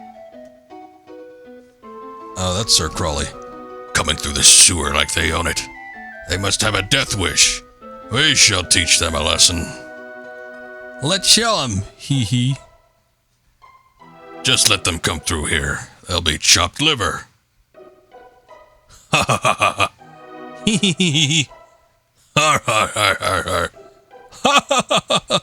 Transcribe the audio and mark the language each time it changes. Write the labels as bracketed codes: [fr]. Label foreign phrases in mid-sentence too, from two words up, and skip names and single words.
[en] Oh, that's Sir Crawley. Coming through the sewer like they own it. They must have a death wish. We shall teach them a lesson. Let's show them, hee hee. Just let them come through here. They'll be chopped liver. Ha ha ha ha ha. Hee hee hee hee. Har har har har har. Ha ha ha ha ha.